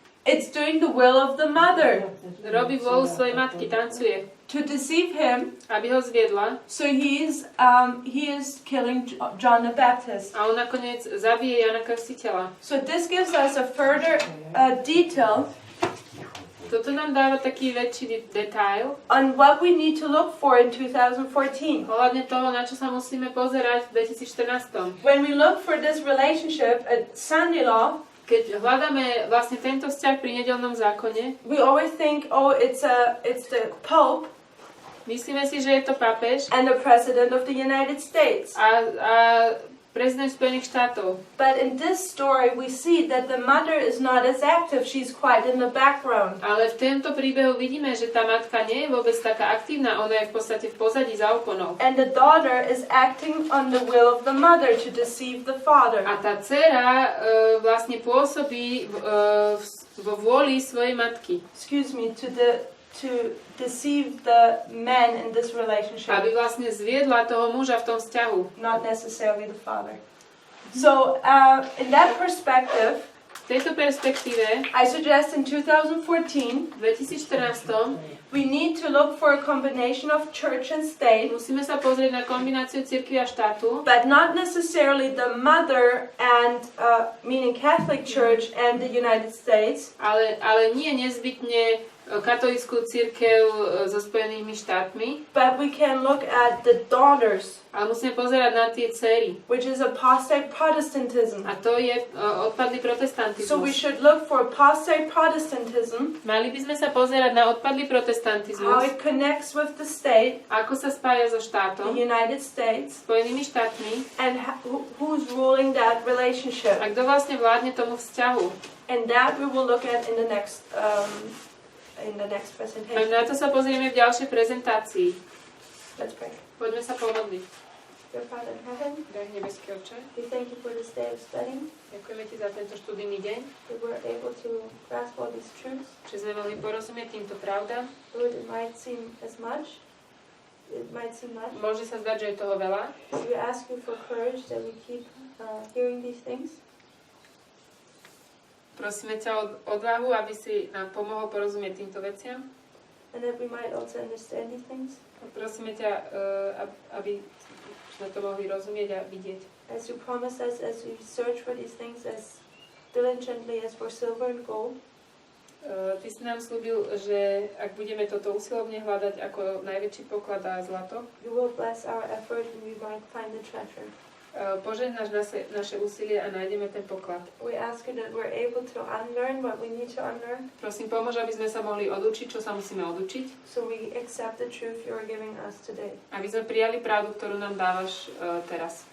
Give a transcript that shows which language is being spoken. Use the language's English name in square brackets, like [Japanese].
[English] It's doing the will of the mother. [Slovak] Robí vôľu svojej matky, tancuje, [English] To deceive him, [Slovak] aby ho zviedla [English] so he is killing John the Baptist. [Slovak] a on nakoniec zabije Jana Krstiteľa. [English] So this gives us a further detail [Slovak] Toto nám dáva taký väčší detail [English] on what we need to look for in 2014. [Slovak] ohľadne toho, na čo sa musíme pozerať v 2014. [English] When we look for this relationship at Sunday law, [Slovak] Keď hľadáme vlastne tento vzťah pri nedeľnom zákone, [English] we always think, oh, it's the Pope [Slovak] myslíme si, že je to pápež [English] and the President of the United States. [Slovak] a prezident Spojených štátov. [English] But in this story, we see that the mother is not as active. She's quite in the background. [Slovak] Ale v tomto príbehu vidíme, že tá matka nie je vôbec taká aktívna, ona je v podstate v pozadí za oponou. [English] And the daughter is acting on the will of the mother to deceive the father. [Slovak] A tá dcera vlastne pôsobí vo vôli svojej matky. [English] Excuse me, to deceive the man in this relationship. [Slovak] Aby vlastne zviedla toho muža v tom vzťahu. [English] Not necessarily the father. So, in that perspective, [Slovak] V tejto perspektíve [English] I suggest in 2014, [Slovak] v 2014 [English] we need to look for a combination of church and state, [Slovak] musíme sa pozrieť na kombináciu cirkvi a štátu, [English] but not necessarily the mother and, meaning Catholic Church and the United States, [Slovak] ale nie nezbytne katolícku cirkev so Spojenými štátmi, [English] but we can look at the daughters, [Slovak] ale musíme pozerať na tie dcery. [English] which is apostate Protestantism. [Slovak] A to je odpadlý [English] So we [Slovak] protestantizmus. [English] should look for apostate Protestantism, [Slovak] Mali by sme sa pozerať na odpadlý [English] how [Slovak] protestantizmus, [English] it connects with the state, [Slovak] ako sa spája so [English] the [Slovak] štátom, [English] United States, [Slovak] Spojenými štátmi, [English] and who's ruling that relationship. [Slovak] a kto vlastne vládne tomu vzťahu. [English] And that we will look at in the next [Slovak] A [English] presentation. [Slovak] na to sa pozrieme v ďalšej prezentácii. [English] Let's pray. [Slovak] Poďme sa pomodliť. [English] Dear Father in heaven, [Slovak] Drahý nebeský Otče, [English] we thank you for this day of studying. [Slovak] ďakujeme Ti za tento študijný deň, [English] We were able to grasp all these truths. [Slovak] že sme mohli porozumieť týmto pravdám. [English] Lord, it might seem as much. It might seem much. [Slovak] Môže sa zdať, že je toho veľa. [English] So we ask you for courage that we keep hearing these things. [Slovak] Prosíme ťa o odvahu, aby si nám pomohol porozumieť týmto veciam. [English] And that we might also understand these things. [Slovak] Prosíme ťa, aby sme to mohli rozumieť a vidieť. [English] As you promise us, as we search for these things as diligently as for silver and gold. [Slovak] Ty si nám slúbil, že ak budeme toto usilovne hľadať ako najväčší poklad a zlato, [English] you will bless our effort and we might find the treasure. [Slovak] Požehnáš naše úsilie a nájdeme ten poklad. [English] We ask you that we're able to unlearn what we need to unlearn. [Slovak] Prosím, pomôž, aby sme sa mohli odučiť, čo sa musíme odučiť. [English] So we accept the truth you are giving us today. [Slovak] Aby sme prijali pravdu, ktorú nám dávaš teraz.